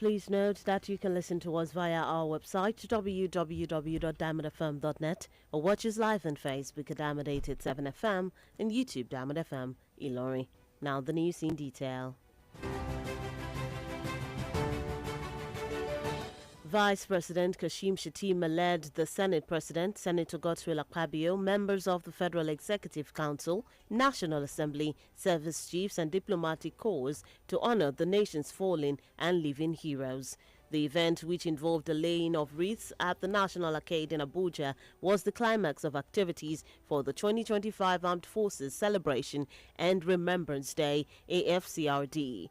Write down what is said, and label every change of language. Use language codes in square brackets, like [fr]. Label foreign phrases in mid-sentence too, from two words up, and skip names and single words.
[en] Please note that you can listen to us via our website www.diamondfm.net or watch us live on Facebook at Diamond 887 FM and YouTube Diamond FM Ilorin. Now the news in detail. Vice President Kashim Shettima led the Senate President, Senator Godswill Akpabio, members of the Federal Executive Council, National Assembly, service chiefs and diplomatic corps to honor the nation's fallen and living heroes. The event, which involved the laying of wreaths at the National Arcade in Abuja, was the climax of activities for the 2025 Armed Forces Celebration and Remembrance Day, AFCRD.